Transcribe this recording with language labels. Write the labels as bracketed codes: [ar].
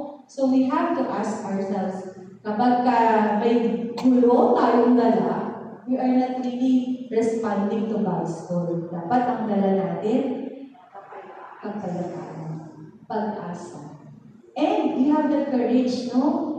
[en] So, we have to ask ourselves, [tl] kapag may gulo tayong dala, [en] we are not really responding to God's call. [tl] Dapat ang dala natin, kapayapaan, pag-asa. [en] And we have the courage, no?